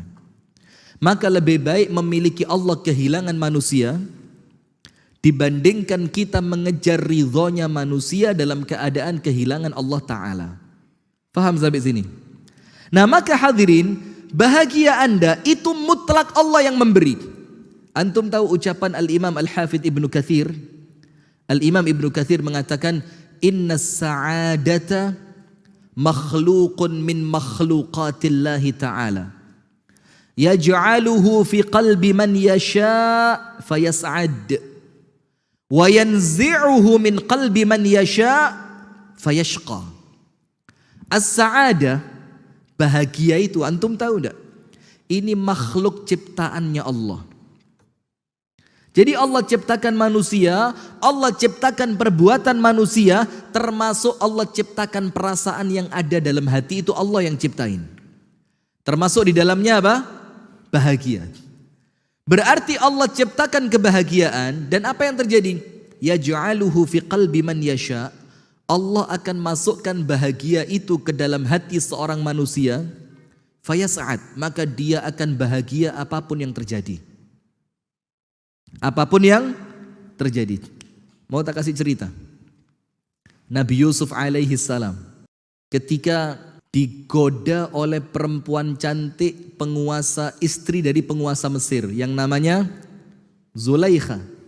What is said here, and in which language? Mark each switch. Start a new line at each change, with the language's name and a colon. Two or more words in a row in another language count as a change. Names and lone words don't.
Indonesian: Maka lebih baik memiliki Allah kehilangan manusia dibandingkan kita mengejar ridhonya manusia dalam keadaan kehilangan Allah Ta'ala. Faham sampai sini? Nah, maka hadirin, bahagia Anda itu mutlak Allah yang memberi. Antum tahu ucapan Al-Imam Al-Hafidh Ibnu Katsir? Al-Imam Ibnu Katsir mengatakan,
Arabic: إن السعادة مخلوق من مخلوقات الله تعالى. يجعله في قلب من يشاء فيسعد. وينزعه من قلب من يشاء فيشقى.
Indonesian: As-sa'adah, bahagia itu, antum tahu enggak? Ini makhluk ciptaannya Allah. Jadi Allah ciptakan manusia, Allah ciptakan perbuatan manusia, termasuk Allah ciptakan perasaan yang ada dalam hati, itu Allah yang ciptain. Termasuk di dalamnya apa? Bahagia. Berarti Allah ciptakan kebahagiaan, dan apa yang terjadi?
Arabic: يجعله في قلب من يشاء.
Indonesian: Allah akan masukkan bahagia itu ke dalam hati seorang manusia. Fayas'ad, maka dia akan bahagia apapun yang terjadi. Apapun yang terjadi. Mau tak kasih cerita? Nabi Yusuf
Arabic: عليه السلام
Indonesian: ketika digoda oleh perempuan cantik, penguasa, istri dari penguasa Mesir yang namanya Zulaikha.